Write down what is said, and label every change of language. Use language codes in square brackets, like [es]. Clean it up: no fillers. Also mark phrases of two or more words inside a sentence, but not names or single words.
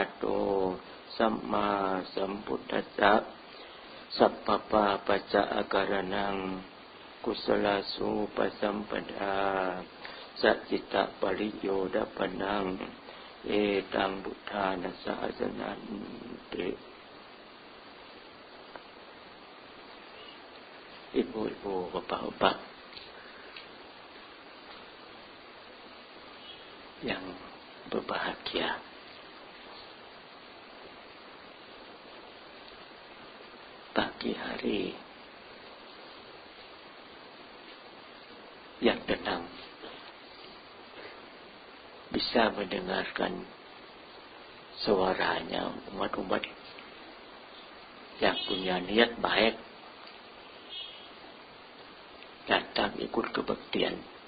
[pi] โตสัมมาสัมพุทธัสสะสัพพปาปัจจะอาการนังกุศลสูปสัมปทาสัจจิตะปริโยดปนังเอตังบุทธานัสสะสนันติ [id] ibu-ibu, bapak-bapak yang berbahagia, pagi hari yang tenang, bisa mendengarkan suaranya umat-umat yang punya niat baik datang ikut kebaktian.